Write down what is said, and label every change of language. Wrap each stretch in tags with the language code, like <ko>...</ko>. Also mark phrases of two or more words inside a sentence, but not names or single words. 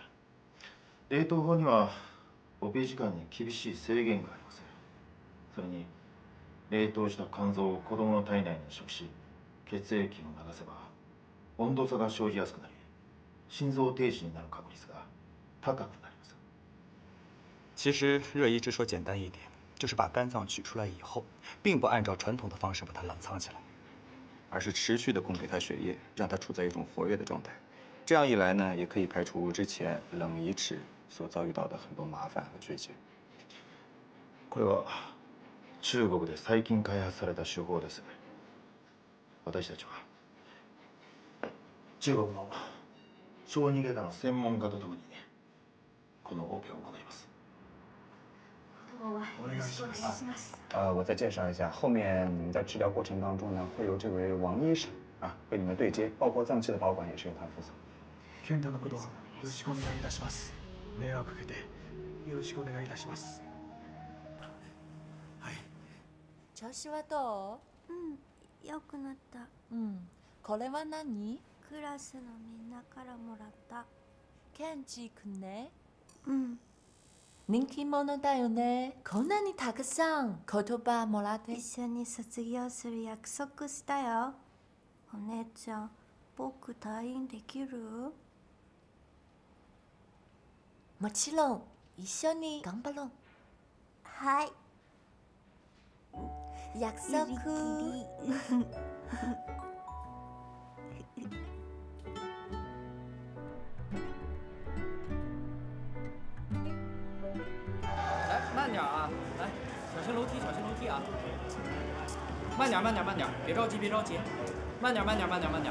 <ja>冷凍法にはオペ時間に厳しい制限があります。それに冷凍した肝臓を子供の体内に移植し、血液を流せば温度差が生じやすくなり、心臓停止になる確率が高くなります。</ja> <zh>其实热移植说简单一点，就是把肝脏取出来以后，并不按照传统的方式把它冷藏起来，而是持续的供给它血液，让它处在一种活跃的状态。这样一来呢，也可以排除之前冷移植所遭遇到的很多麻烦和纠结。</zh> <ja>これは中国で最近開発された手法です。私たちは中国の小児外科の専門家とともにこのオペを行います。お願いします。</ja> <zh>我再介绍一下，后面你们在治疗过程当中呢，会有这位王医生啊为你们对接，包括脏器的保管也是由他负责。</zh> <ja>健太のことよろしくお願いいたします。迷惑かけてよろしくお願いいたします。調子はどう？良くなった。これは何？クラスのみんなからもらった。ケンジ君ね。うん。人気者だよね。こんなにたくさん言葉もらって。一緒に卒業する約束したよ。お姉ちゃん、僕退院できる？もちろん一緒に頑張ろう。はい。約束。</ja> <zh>来，慢点啊！来，小心楼梯，小心楼梯啊！慢点，慢点，慢点，别着急，别着急，慢点，慢点，慢点，慢点。</zh>